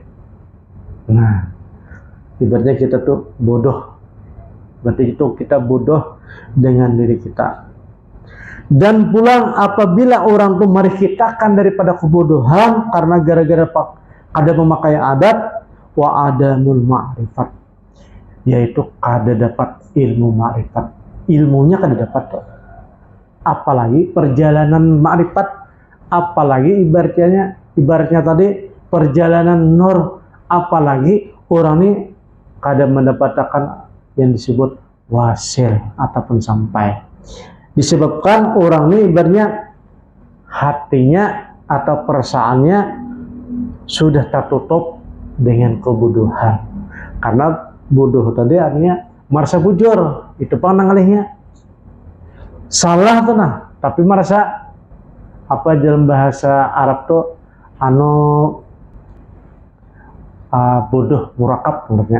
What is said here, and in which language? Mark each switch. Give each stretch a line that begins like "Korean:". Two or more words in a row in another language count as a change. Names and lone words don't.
Indonesian: Nah, ibaratnya kita tuh bodoh, berarti itu kita bodoh dengan diri kita. Dan pulang apabila orang tuh merikitakan daripada kebodohan karena gara-gara ada memakai adat,
Arabic: وعدم المعرفة,
Indonesian: yaitu kada dapat ilmu ma'rifat, ilmunya kada dapat tuh. Apalagi perjalanan ma'rifat, apalagi ibaratnya tadi perjalanan nur, apalagi orang ini kada mendapatkan yang disebut wasil ataupun sampai. Disebabkan orang ini ibaratnya hatinya atau perasaannya sudah tertutup dengan kebodohan. Karena bodoh tadi artinya merasa bujur, itu pandangannya salah tuh nah, tapi merasa apa dalam bahasa Arab tuh bodoh murakab menurutnya.